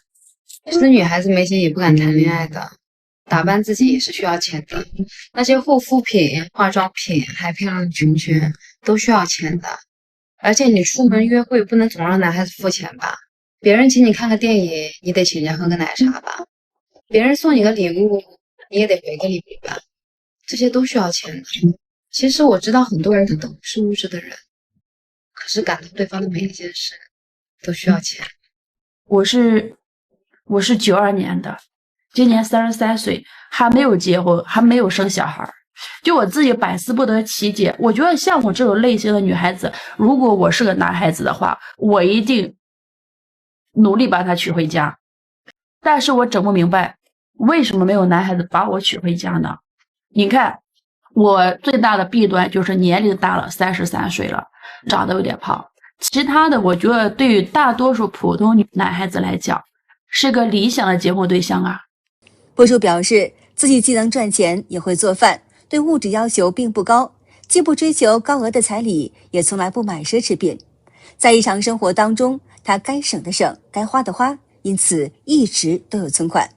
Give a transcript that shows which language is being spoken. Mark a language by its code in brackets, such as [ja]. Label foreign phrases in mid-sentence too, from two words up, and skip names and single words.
[zh] 其實女孩子沒錢也不敢談戀愛的，打扮自己也是需要錢的。那些護膚品、化妝品還漂亮的裙裙都需要錢的。而且你出門約會不能總讓男孩子付錢吧？別人請你看個電影，你得請人家喝個奶茶吧？別人送你個禮物，你也得回個禮物吧，這些都需要錢的。其實我知道很多人都是物質的人，可是感動對方的每一件事都需要錢。我是92年的，今年33岁，還沒有結婚，還沒有生小孩。就我自己百思不得其解，我覺得像我這種類型的女孩子，如果我是個男孩子的話，我一定努力把她娶回家。但是我整不明白，為什麼沒有男孩子把我娶回家呢？你看，我最大的弊端就是年齡大了，33歲了，長得有點胖。其他的，我覺得對於大多數普通男孩子來講，是個理想的結婚对象啊。博主表示，自己既能賺錢，也會做飯，對物質要求並不高，既不追求高額的彩禮，也從來不買奢侈品。在日常生活當中，他該省的省，該花的花，因此一直都有存款。